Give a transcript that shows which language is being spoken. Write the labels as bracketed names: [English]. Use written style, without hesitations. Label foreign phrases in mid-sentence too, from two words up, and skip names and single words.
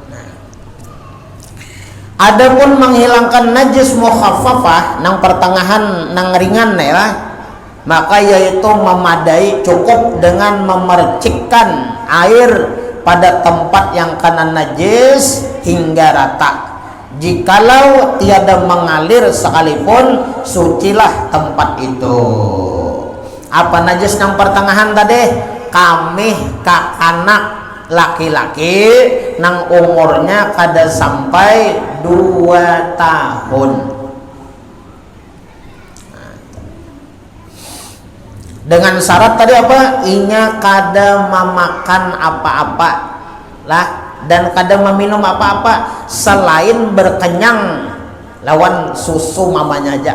[Banjar] Adapun menghilangkan najis mukhaffafah nang pertengahan nang ringan ya, maka yaitu memadai cukup dengan memercikkan air pada tempat yang kena najis hingga rata. Jikalau tiada mengalir sekalipun, sucilah tempat itu. Apa najis yang pertengahan tadi? Kamih kakanak laki-laki nang umurnya kada sampai 2 tahun. Dengan syarat tadi apa? Inya kada memakan apa-apa lah, dan kada meminum apa-apa selain berkenyang lawan susu mamanya aja.